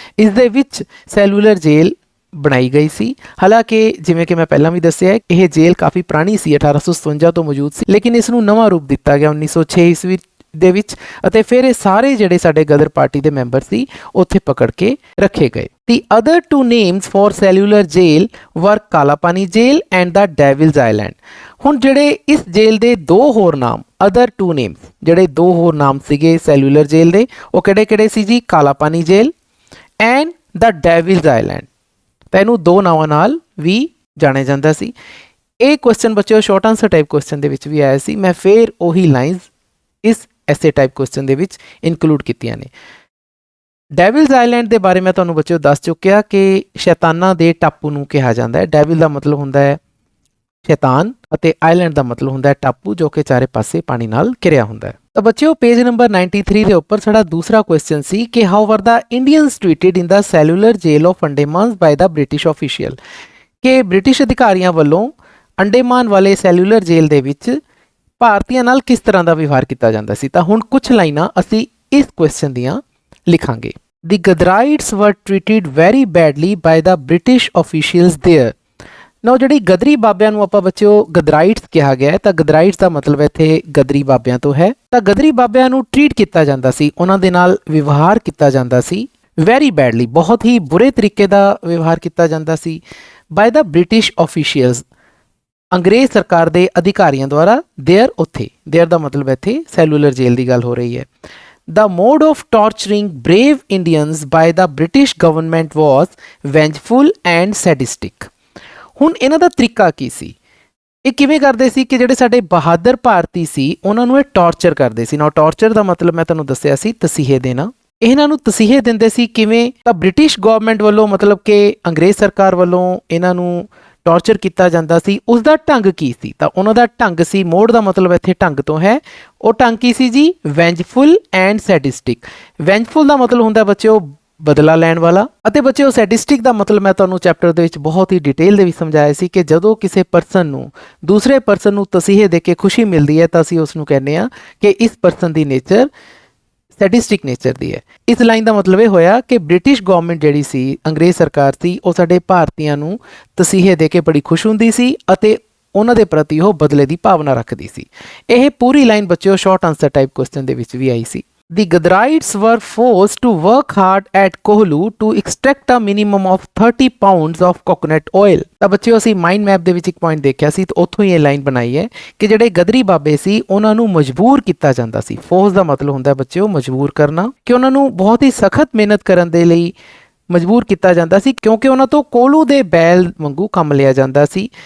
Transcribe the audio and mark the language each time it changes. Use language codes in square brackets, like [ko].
[pa] ਇਸ ਦੇ ਵਿੱਚ ਸੈਲੂਲਰ ਜੇਲ ਬਣਾਈ ਗਈ ਸੀ। ਹਾਲਾਂਕਿ ਜਿਵੇਂ ਕਿ ਮੈਂ ਪਹਿਲਾਂ ਵੀ ਦੱਸਿਆ ਇਹ ਜੇਲ ਕਾਫੀ ਪੁਰਾਣੀ ਸੀ, 1857 ਤੋਂ ਮੌਜੂਦ ਸੀ, ਲੇਕਿਨ ਇਸ ਨੂੰ ਨਵਾਂ ਰੂਪ ਦਿੱਤਾ ਗਿਆ 1906 ਈਸਵੀ ਦੇ ਵਿੱਚ, ਅਤੇ ਫਿਰ ਇਹ ਸਾਰੇ ਜਿਹੜੇ ਸਾਡੇ ਗਦਰ ਪਾਰਟੀ ਦੇ ਮੈਂਬਰ ਸੀ ਉੱਥੇ ਪਕੜ ਕੇ ਰੱਖੇ ਗਏ। [en] The other two names for cellular jail were Kalapani jail and the devil's island. [pa] ਹੁਣ ਜਿਹੜੇ ਇਸ ਜੇਲ ਦੇ ਦੋ ਹੋਰ ਨਾਮ, [en] other two names, [pa] ਜਿਹੜੇ ਦੋ ਹੋਰ ਨਾਮ ਸੀਗੇ ਸੈਲੂਲਰ ਜੇਲ ਦੇ, ਉਹ ਕਿਹੜੇ-ਕਿਹੜੇ ਸੀ ਜੀ? [en] Kalapani jail and the devil's island. [pa] ਤਾਂ ਇਹਨੂੰ ਦੋ ਨਾਵਾਂ ਨਾਲ ਵੀ ਜਾਣਿਆ ਜਾਂਦਾ ਸੀ। ਇਹ ਕੁਐਸਚਨ ਬੱਚਿਓ ਸ਼ਾਰਟ ਆਨਸਰ ਟਾਈਪ ਕੁਐਸਚਨ ਦੇ ਵਿੱਚ ਵੀ ਆਇਆ ਸੀ, ਮੈਂ ਫਿਰ ਉਹੀ ਲਾਈਨਸ ਇਸ ਐਸੇ ਟਾਈਪ ਕੁਐਸਚਨ ਦੇ ਵਿੱਚ ਇਨਕਲੂਡ ਕੀਤੀਆਂ ਨੇ। ਡੈਵਿਲਸ ਆਈਲੈਂਡ ਦੇ ਬਾਰੇ ਮੈਂ ਤੁਹਾਨੂੰ ਬੱਚਿਓ ਦੱਸ ਚੁੱਕਿਆ ਕਿ ਸ਼ੈਤਾਨਾਂ ਦੇ ਟਾਪੂ ਨੂੰ ਕਿਹਾ ਜਾਂਦਾ ਹੈ। ਡੈਵਿਲ ਦਾ ਮਤਲਬ ਹੁੰਦਾ ਹੈ ਸ਼ੈਤਾਨ, ਅਤੇ ਆਈਲੈਂਡ ਦਾ ਮਤਲਬ ਹੁੰਦਾ ਹੈ ਟਾਪੂ, ਜੋ ਕਿ ਚਾਰੇ ਪਾਸੇ ਪਾਣੀ ਨਾਲ ਘਿਰਿਆ ਹੁੰਦਾ ਹੈ। ਤਾਂ ਬੱਚਿਓ ਪੇਜ ਨੰਬਰ 93 ਦੇ ਉੱਪਰ ਸਾਡਾ ਦੂਸਰਾ ਕੁਐਸਚਨ ਸੀ ਕਿ [en] How were the Indians treated in the cellular jail of Andaman by the British official. [pa] ਕਿ ਬ੍ਰਿਟਿਸ਼ ਅਧਿਕਾਰੀਆਂ ਵੱਲੋਂ ਅੰਡੇਮਾਨ ਵਾਲੇ ਸੈਲੂਲਰ ਜੇਲ ਦੇ ਵਿੱਚ ਭਾਰਤੀਆਂ ਨਾਲ ਕਿਸ ਤਰ੍ਹਾਂ ਦਾ ਵਿਵਹਾਰ ਕੀਤਾ ਜਾਂਦਾ ਸੀ। ਤਾਂ ਹੁਣ ਕੁਝ ਲਾਈਨਾਂ ਅਸੀਂ ਇਸ ਕੁਐਸਚਨ ਦੀਆਂ ਲਿਖਾਂਗੇ। [en] The Gadarites were treated very badly by the British officials there। [pa] ਨਾ ਜਿਹੜੀ ਗਦਰੀ ਬਾਬਿਆਂ ਨੂੰ ਆਪਾਂ ਬੱਚਿਓ ਗਦਰਾਈਟਸ ਕਿਹਾ ਗਿਆ ਹੈ, ਤਾਂ ਗਦਰਾਈਟਸ ਦਾ ਮਤਲਬ ਇੱਥੇ ਗਦਰੀ ਬਾਬਿਆਂ ਤੋਂ ਹੈ। ਤਾਂ ਗਦਰੀ ਬਾਬਿਆਂ ਨੂੰ ਟ੍ਰੀਟ ਕੀਤਾ ਜਾਂਦਾ ਸੀ, ਉਹਨਾਂ ਦੇ ਨਾਲ ਵਿਵਹਾਰ ਕੀਤਾ ਜਾਂਦਾ ਸੀ [en] very badly, [pa] ਬਹੁਤ ਹੀ ਬੁਰੇ ਤਰੀਕੇ ਦਾ ਵਿਵਹਾਰ ਕੀਤਾ ਜਾਂਦਾ ਸੀ [en] by the British officials, [pa] ਅੰਗਰੇਜ਼ ਸਰਕਾਰ ਦੇ ਅਧਿਕਾਰੀਆਂ ਦੁਆਰਾ। ਦੇਅਰ ਉੱਥੇ, ਦੇਅਰ ਦਾ ਮਤਲਬ ਇੱਥੇ ਸੈਲੂਲਰ ਜੇਲ ਦੀ ਗੱਲ ਹੋ ਰਹੀ ਹੈ। [en] The mode of torturing brave Indians by the British government was vengeful and sadistic। [pa] ਹੁਣ ਇਹਨਾਂ ਦਾ ਤਰੀਕਾ ਕੀ ਸੀ? ਇਹ ਕਿਵੇਂ ਕਰਦੇ ਸੀ ਕਿ ਜਿਹੜੇ ਸਾਡੇ ਬਹਾਦਰ ਭਾਰਤੀ ਸੀ ਉਹਨਾਂ ਨੂੰ ਇਹ ਟਾਰਚਰ ਕਰਦੇ ਸੀ। ਨਾ ਟਾਰਚਰ ਦਾ ਮਤਲਬ ਮੈਂ ਤੁਹਾਨੂੰ ਦੱਸਿਆ ਸੀ ਤਸੀਹੇ ਦੇਣਾ। ਇਹਨਾਂ ਨੂੰ ਤਸੀਹੇ ਦਿੰਦੇ ਸੀ ਕਿਵੇਂ? ਤਾਂ ਬ੍ਰਿਟਿਸ਼ ਗਵਰਨਮੈਂਟ ਵੱਲੋਂ, ਮਤਲਬ ਕਿ ਅੰਗਰੇਜ਼ ਸਰਕਾਰ ਵੱਲੋਂ ਇਹਨਾਂ ਨੂੰ ਟਾਰਚਰ ਕੀਤਾ ਜਾਂਦਾ ਸੀ। ਉਸ ਦਾ ਢੰਗ ਕੀ ਸੀ? ਤਾਂ ਉਹਨਾਂ ਦਾ ਢੰਗ ਸੀ, ਮੋਡ ਦਾ ਮਤਲਬ ਇੱਥੇ ਢੰਗ ਤੋਂ ਹੈ, ਉਹ ਢੰਗ ਕੀ ਸੀ ਜੀ? [en] Vengeful and sadistic. [pa] ਵੈਂਜਫੁਲ ਦਾ ਮਤਲਬ ਹੁੰਦਾ ਬੱਚਿਓ ਬਦਲਾ ਲੈਣ ਵਾਲਾ, ਅਤੇ ਬੱਚਿਓ ਸੈਡਿਸਟਿਕ ਦਾ ਮਤਲਬ ਮੈਂ ਤੁਹਾਨੂੰ ਚੈਪਟਰ ਦੇ ਵਿੱਚ ਬਹੁਤ ਹੀ ਡਿਟੇਲ ਦੇ ਵਿੱਚ ਸਮਝਾਇਆ ਸੀ ਕਿ ਜਦੋਂ ਕਿਸੇ ਪਰਸਨ ਨੂੰ ਦੂਸਰੇ ਪਰਸਨ ਨੂੰ ਤਸੀਹੇ ਦੇ ਕੇ ਖੁਸ਼ੀ ਮਿਲਦੀ ਹੈ ਤਾਂ ਅਸੀਂ ਉਸ ਨੂੰ ਕਹਿੰਦੇ ਹਾਂ ਕਿ ਇਸ ਪਰਸਨ ਦੀ ਨੇਚਰ ਸੈਡਿਸਟਿਕ ਨੇਚਰ ਦੀ ਹੈ। ਇਸ ਲਾਈਨ ਦਾ ਮਤਲਬ ਇਹ ਹੋਇਆ ਕਿ ਬ੍ਰਿਟਿਸ਼ ਗਵਰਨਮੈਂਟ ਜਿਹੜੀ ਸੀ, ਅੰਗਰੇਜ਼ ਸਰਕਾਰ ਸੀ, ਉਹ ਸਾਡੇ ਭਾਰਤੀਆਂ ਨੂੰ ਤਸੀਹੇ ਦੇ ਕੇ ਬੜੀ ਖੁਸ਼ ਹੁੰਦੀ ਸੀ ਅਤੇ ਉਹਨਾਂ ਦੇ ਪ੍ਰਤੀ ਉਹ ਬਦਲੇ ਦੀ ਭਾਵਨਾ ਰੱਖਦੀ ਸੀ। ਇਹ ਪੂਰੀ ਲਾਈਨ ਬੱਚਿਓ ਸ਼ਾਰਟ ਆਨਸਰ ਟਾਈਪ ਕੁਐਸਚਨ ਦੇ ਵਿੱਚ ਵੀ ਆਈ ਸੀ। [en] The Gadarites were forced to work hard at Kohlu to extract a minimum of 30 pounds of coconut oil। [pa] ਤਾਂ ਬੱਚਿਓ ਅਸੀਂ ਮਾਈਂਡ ਮੈਪ ਦੇ ਵਿੱਚ ਇੱਕ ਪੁਆਇੰਟ ਦੇਖਿਆ ਸੀ, ਤਾਂ ਉੱਥੋਂ ਹੀ ਇਹ ਲਾਈਨ ਬਣਾਈ ਹੈ ਕਿ ਜਿਹੜੇ ਗਦਰੀ ਬਾਬੇ ਸੀ ਉਹਨਾਂ ਨੂੰ ਮਜਬੂਰ ਕੀਤਾ ਜਾਂਦਾ ਸੀ। ਫੋਰਸ ਦਾ ਮਤਲਬ ਹੁੰਦਾ ਬੱਚਿਓ ਮਜਬੂਰ ਕਰਨਾ, ਕਿ ਉਹਨਾਂ ਨੂੰ ਬਹੁਤ ਹੀ ਸਖਤ ਮਿਹਨਤ ਕਰਨ ਦੇ ਲਈ ਮਜਬੂਰ ਕੀਤਾ ਜਾਂਦਾ ਸੀ, ਕਿਉਂਕਿ ਉਹਨਾਂ ਤੋਂ ਕੋਲੂ ਦੇ ਬੈਲ ਵਾਂਗੂ ਕੰਮ ਲਿਆ ਜਾਂਦਾ ਸੀ।